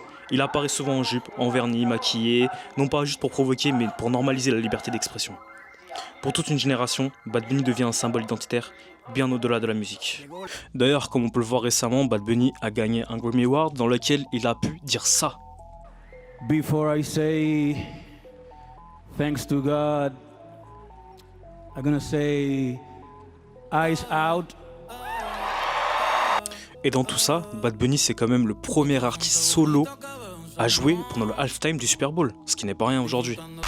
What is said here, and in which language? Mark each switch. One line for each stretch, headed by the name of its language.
French: Il apparaît souvent en jupe, en vernis, maquillé, non pas juste pour provoquer, mais pour normaliser la liberté d'expression. Pour toute une génération, Bad Bunny devient un symbole identitaire, bien au-delà de la musique. D'ailleurs, comme on peut le voir récemment, Bad Bunny a gagné un Grammy Award dans lequel il a pu dire ça.
English: Before I say thanks to God, I'm gonna say eyes out.
French: Et dans tout ça, Bad Bunny c'est quand même le premier artiste solo à jouer pendant le halftime du Super Bowl, ce qui n'est pas rien aujourd'hui.